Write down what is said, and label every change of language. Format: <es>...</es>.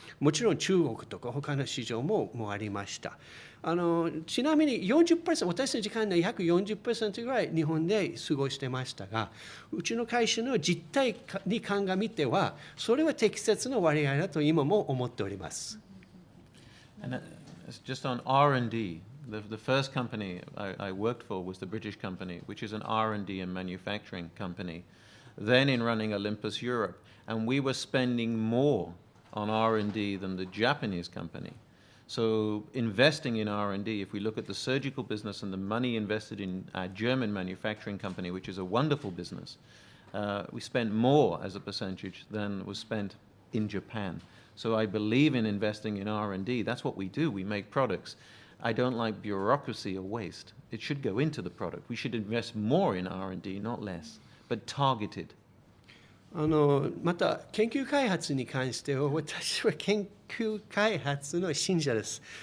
<ja>もちろん中国とか他の市場もありました。ちなみに 40%、私の時間の約 40% ぐらい日本で過ごしてましたが、うちの会社の実態に鑑みては、それは適切な割合だと今も思っております。</ja> <en>And just on R&D, the first company I worked for was the British company, which is an R&D and manufacturing company. Then in running Olympus Europe, and we were spending more on R&D than the Japanese company. So investing in R&D, if we look at the surgical business and the money invested in our German manufacturing company, which is a wonderful business, we spent more as a percentage than was spent in Japan. So I believe in investing in R&D. That's what we do. We make products. I don't like bureaucracy or waste. It should go into the product. We should invest more in R&D, not less, but targeted.</en> <ja>また研究開発に関しては、私は研究開発の信者です。</ja>